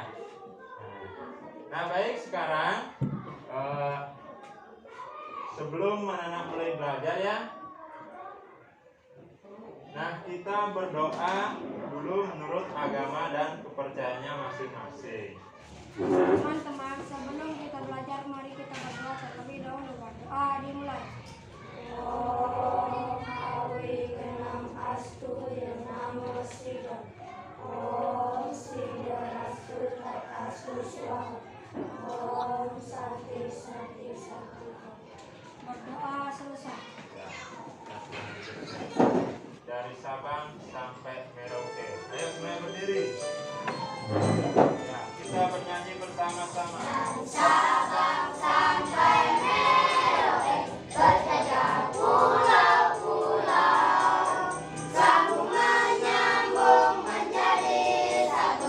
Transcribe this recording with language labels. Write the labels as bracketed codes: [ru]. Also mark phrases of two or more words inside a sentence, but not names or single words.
[id] Nah baik, sekarang sebelum anak-anak mulai belajar ya, nah kita berdoa dulu menurut agama dan kepercayaannya masing-masing. Teman-teman, sebelum kita belajar, mari kita berdoa terlebih dahulu. Berdoa dimulai. [sa] Om Hawi Genam Astu Namo Siddha. Om Siddha Astu Tat Astu Swaha. Om Santi Santi Santi. [id] Berdoa selesai. Dari Sabang sampai Merauke. Ayo semuanya berdiri. Ya, kita bernyanyi bersama-sama. Sabang sampai Merauke, berjajah pulau-pulau, sambung menyambung menjadi satu.